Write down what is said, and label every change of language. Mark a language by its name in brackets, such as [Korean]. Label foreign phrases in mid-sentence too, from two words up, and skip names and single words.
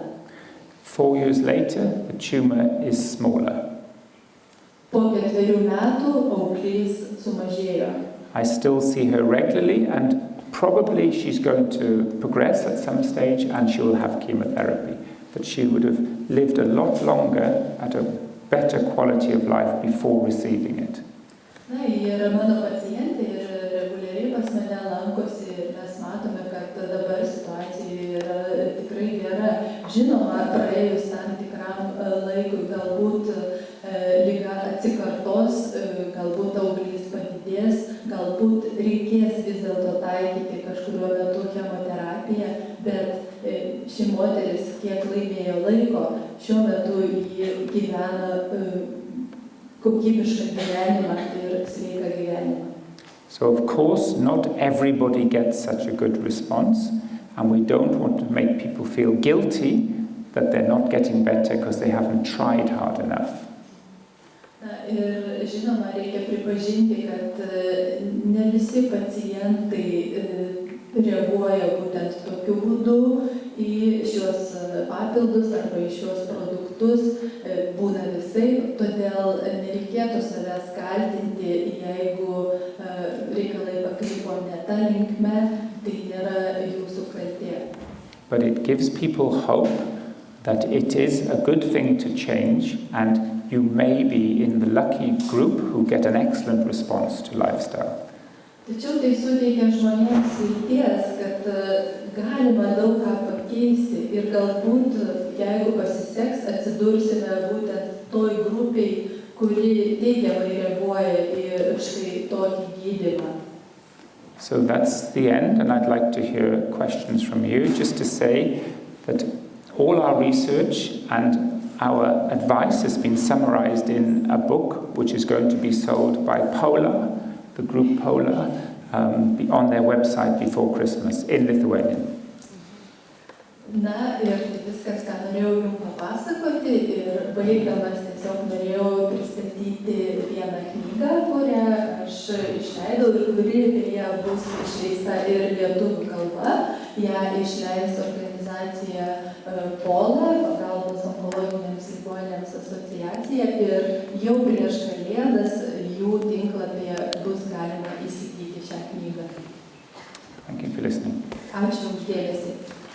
[English] 4 years later, the tumor is smaller. [Lithuanian] Po 4 metų auglys sumažėjo. [English] I still see her regularly, and probably she's going to progress at some stage and she will have chemotherapy. But she would have lived a lot longer at a better quality of life before receiving it. [Lithuanian] Na, ji yra mano pacientė ir reguliariai pas mane lankosi ir mes matome, kad dabar situacija yra tikrai gera. Žinoma, praėjus tam tikram laikui galbūt liga atsikartos, galbūt auglys padidės, galbūt reikės vis dėlto taikyti kažkuriuo metu chemoterapiją, bet ši moteris kiek laimėjo laiko, šiuo metu ji gyvena kokybišką gyvenimą ir sveiką gyvenimą. [English] So of course not everybody gets such a good response, and we don't want to make people feel guilty that they're not getting better because they haven't tried hard enough. [Lithuanian] Ir žinoma, reikia pripažinti, kad ne visi pacientai reaguoja būtent tokiu būdu į šios papildus arba į šios produktus, būna visai, todėl nereikėtų savęs kaltinti, jeigu reikalai pakrypo ne ta linkme, tai nėra jūsų kaltė. [English] But it gives people hope that it is a good thing to change, and you may be in the lucky group who get an excellent response to lifestyle. [Lithuanian] Tačiau tai suteikia žmonėms vilties, kad galima daug ką pakeisti ir galbūt, jeigu pasiseks, atsidursime būtent toj grupiai, kuri teigiamai reaguoja į štai tokį gydymą. [English] So that's the end, and I'd like to hear questions from you, just to say that all our research and our advice has been summarized in a book which is going to be sold by Polar, the group Polar, on their website before Christmas in Lithuanian. [Lithuanian] Na ir viskas, ką norėjau jums papasakoti, ir baigdamas tiesiog norėjau pristatyti vieną knygą, kurią aš išleidau ir kuri beje bus išleista ir lietuvių kalba. Ją išleis organizacija Pola, pagalbos onkologiniams ligoniniams asociacija, ir jau prieš Kalėdas jų tinklapyje bus galima įsigyti šią knygą. [English] Thank you for listening. [Lithuanian] Ačiū už dėmesį.